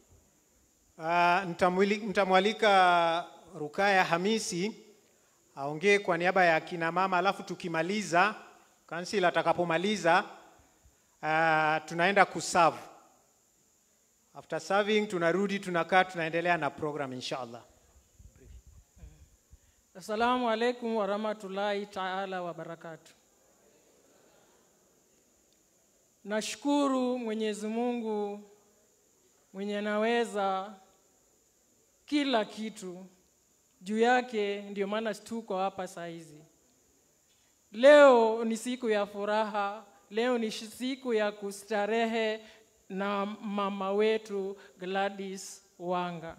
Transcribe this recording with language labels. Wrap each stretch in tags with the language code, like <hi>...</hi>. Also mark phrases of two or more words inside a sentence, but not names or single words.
<sw>Nitamwalika Rukaya Hamisi aongee kwa niaba ya kina mama, alafu tukimaliza, kansila atakapomaliza, tunaenda kuserve.</sw> <en>After serving</en> <sw>tunarudi, tunakaa, tunaendelea na program inshallah.</sw> <ar>السلام عليكم ورحمة الله تعالى وبركاته.</ar> <sw>Nashukuru Mwenyezi Mungu mwenye naweza kila kitu, juu yake ndio maana tuko hapa saa hizi. Leo ni siku ya furaha, leo ni siku ya kustarehe na mama wetu Gladys Wanga.</sw>